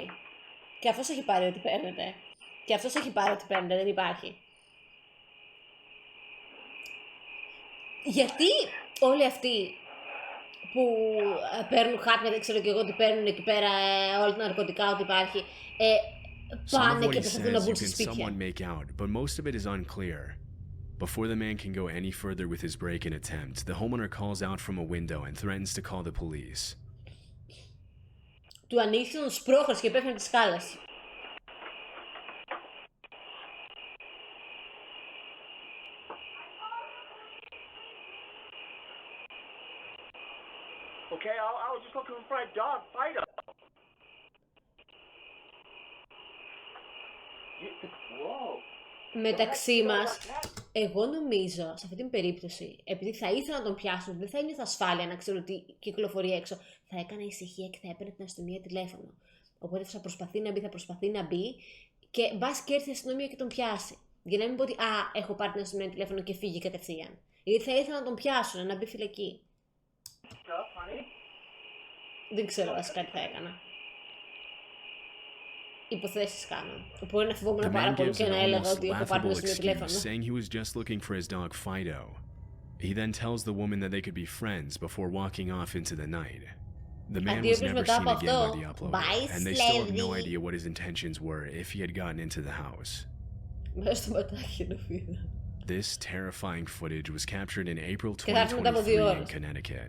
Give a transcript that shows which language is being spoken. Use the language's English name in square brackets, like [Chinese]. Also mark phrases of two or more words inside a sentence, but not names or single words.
[Greek] Και αυτός έχει πάρει ό,τι παίρνετε. Και αυτός έχει πάρει ό,τι παίρνετε, δεν υπάρχει. Γιατί όλοι αυτοί που παίρνουν χάπια, δεν ξέρω και εγώ τι παίρνουν εκεί πέρα, όλα τα ναρκωτικά, ό,τι υπάρχει, πάνε και προσπαθούν να μπουν σε σπίτια. [English] Make out, but most of it is unclear. Before the man can go any further with his break-in attempt, the homeowner calls out from a window and threatens to call the police. [Greek] Του ανοίξει τον σπρώχνος και πέφτει από τη σκάλα. [English] Okay, I was just looking for a dog fighter. Whoa. [Greek] Μεταξύ μας, εγώ νομίζω σε αυτή την περίπτωση, επειδή θα ήθελα να τον πιάσουν, δεν θα ένιωθα ασφάλεια να ξέρω ότι κυκλοφορεί έξω, θα έκανα ησυχία και θα έπαιρνε την αστυνομία τηλέφωνο. Οπότε θα προσπαθεί να μπει και μπας και έρθει η αστυνομία και τον πιάσει. Για να μην πω ότι έχω πάρει την αστυνομία τηλέφωνο και φύγει κατευθείαν. Γιατί θα ήθελα να τον πιάσουν, να μπει φυλακή. Δεν ξέρω βασικά τι θα έκανα. Υποθέσεις κάνω. Μπορεί να φοβόμουν πάρα πολύ και να έλεγα ότι έχω πάρει την τηλέφωνο. [English] Saying he was just looking for his dog Fido. He then tells the woman that they could be friends before walking off into the night. The man was never seen again by the uploader, and they still have no idea what his intentions were if he had gotten into the house. This terrifying footage was captured in April 2023 in Connecticut.